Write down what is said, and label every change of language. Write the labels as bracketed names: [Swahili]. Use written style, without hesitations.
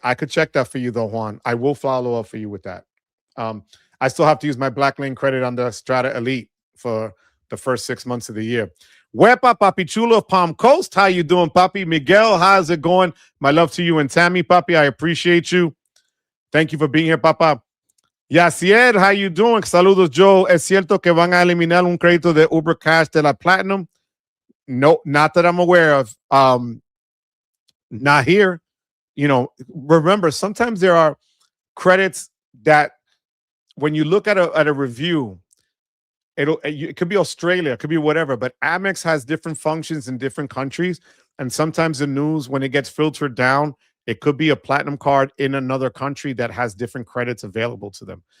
[English] I could check that for you though, Juan. I will follow up for you with that. I still have to use my black lane credit on the Strata Elite for the first 6 months of the year. [Spanish] Wepa, papi chulo [English] of Palm Coast. How you doing, papi? Miguel, how's it going? My love to you and Tammy, papi. I appreciate you. Thank you for being here, papa. Yacier, how you doing? [Spanish] Saludos, [English] Joe. [Spanish] ¿Es cierto que van a eliminar un crédito de Uber Cash de la Platinum? [English] No, not that I'm aware of. Not here. Remember, sometimes there are credits that when you look at a review, it could be Australia, it could be whatever, but Amex has different functions in different countries. And sometimes the news, when it gets filtered down, it could be a platinum card in another country that has different credits available to them.